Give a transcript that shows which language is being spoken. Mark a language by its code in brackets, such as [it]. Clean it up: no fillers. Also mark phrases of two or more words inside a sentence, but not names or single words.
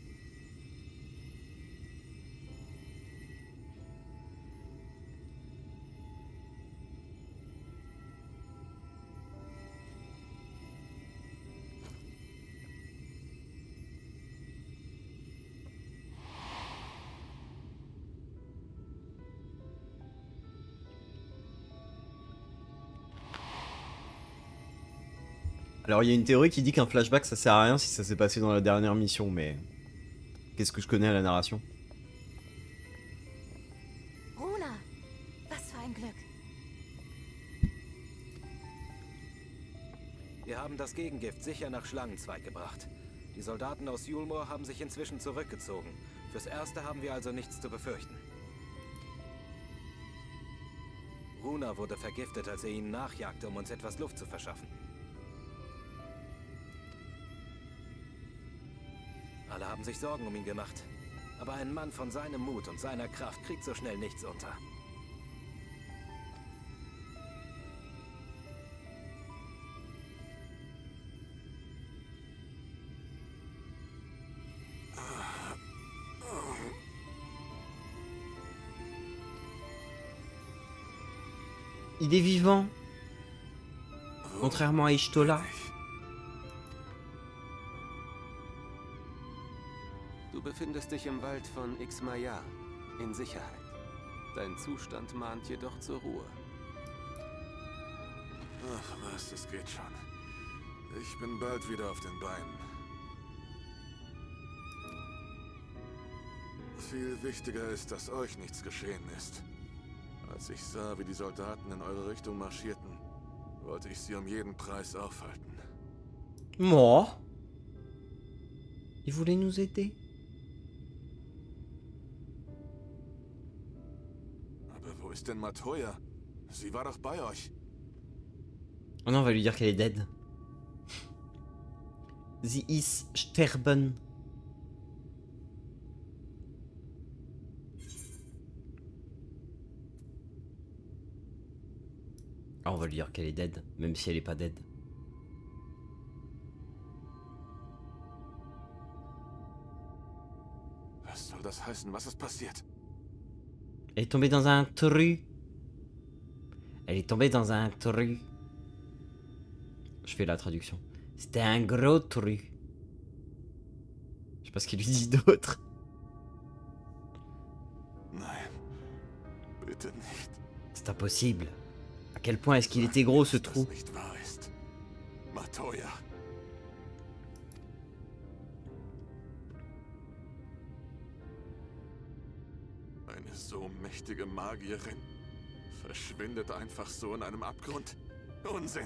[fr] Alors il y a une théorie qui dit qu'un flashback ça sert à rien si ça s'est passé dans la dernière mission, mais qu'est-ce que je connais à la narration? [de] Runa, was für ein Glück. Wir haben das Gegengift sicher nach Schlangenzweig gebracht. Die Soldaten aus Yulmor haben sich inzwischen zurückgezogen. Fürs Erste haben wir also nichts zu befürchten. Runa wurde vergiftet, als er ihnen nachjagte, um uns etwas Luft zu verschaffen. Alle haben sich Sorgen um ihn gemacht. Aber ein Mann von seinem Mut und seiner Kraft kriegt so schnell nichts unter. [fr] Il est vivant. Contrairement à Ishtola. [de] Du befindest dich im Wald von Ixmaya, in Sicherheit. Dein Zustand mahnt jedoch zur Ruhe. Ach was, es geht schon. Ich bin bald wieder auf den Beinen. Viel wichtiger ist, dass euch nichts geschehen ist. Als ich sah, wie die Soldaten in eure Richtung marschierten, wollte ich sie um jeden Preis aufhalten. [fr] Moi. Il voulait nous aider. [de] Aber wo ist denn Matoya? Sie war doch bei euch. [fr] Oh non, on va lui dire qu'elle est dead. [de] Sie ist sterben. [fr] Ah, on va lui dire qu'elle est dead, même si elle est pas dead. [de] Was soll das heißen? Was ist passiert? [fr] Elle est tombée dans un trou. Elle est tombée dans un trou. Je fais la traduction. C'était un gros trou. Je sais pas ce qu'il lui dit d'autre. [de] Nein, bitte nicht. [fr] C'est impossible. À quel point est-ce qu'il était gros ce [de] Dass [fr] trou? [de] das nicht wahr ist. Matoya. Eine so mächtige Magierin verschwindet einfach so in einem Abgrund. Unsinn.